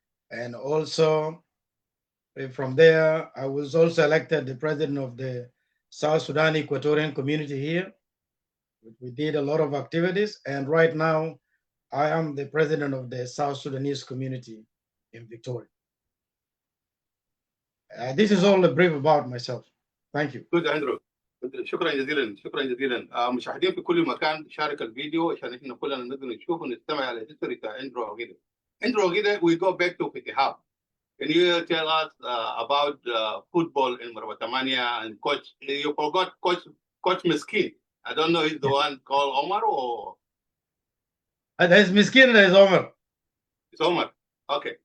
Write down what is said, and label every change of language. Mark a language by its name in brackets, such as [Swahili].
[English] And also from there, I was also elected the president of the South Sudan Equatorian community here. We did a lot of activities. And right now, I am the president of the South Sudanese community in Victoria. This is all a brief about myself. Thank you. Good, Andrew. [Arabic] شكرا جزيلا شكرا جزيلا. مشاهدين في كل مكان شارك الفيديو عشان احنا كلنا نقدر نشوف ونستمع على الهيستوري بتاع اندرو اوغيدا. [English] Andrew Ogida, we go back to Fitihab. Can you tell us about football in Marabatamania and coach? You forgot Coach Miskin. I don't know, he's the one called Omar or? There's Miskin and there's Omar. It's Omar. Okay.